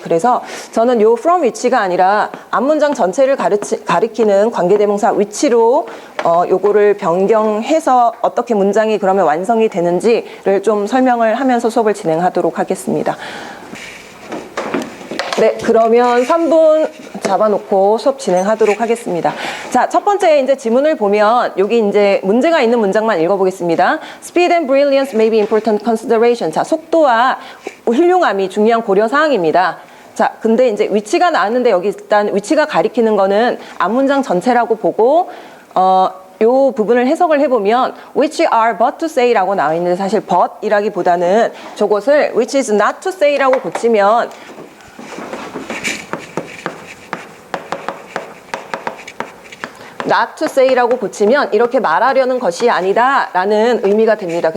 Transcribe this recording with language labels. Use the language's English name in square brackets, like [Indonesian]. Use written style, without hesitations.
[Korean] 그래서 저는 요 from which가 아니라 앞문장 전체를 가리키는 관계대명사 which로 요거를 변경해서 어떻게 문장이 그러면 완성이 되는지를 좀 설명을 하면서 수업을 진행하도록 하겠습니다. 네, 그러면 3분 잡아놓고 수업 진행하도록 하겠습니다. 자, 첫 번째 이제 지문을 보면 여기 이제 문제가 있는 문장만 읽어보겠습니다. [English] Speed and brilliance may be important consideration. [Korean] 자, 속도와 훌륭함이 중요한 고려 사항입니다. 자, 근데 이제 위치가 나왔는데 여기 일단 위치가 가리키는 거는 앞문장 전체라고 보고 요 부분을 해석을 해보면 [English] which are but to say [Korean] 라고 나와 있는데 사실 but 이라기보다는 저것을 [English] which is not to say [Korean] 라고 고치면 not to say라고 고치면 이렇게 말하려는 것이 아니다 라는 의미가 됩니다.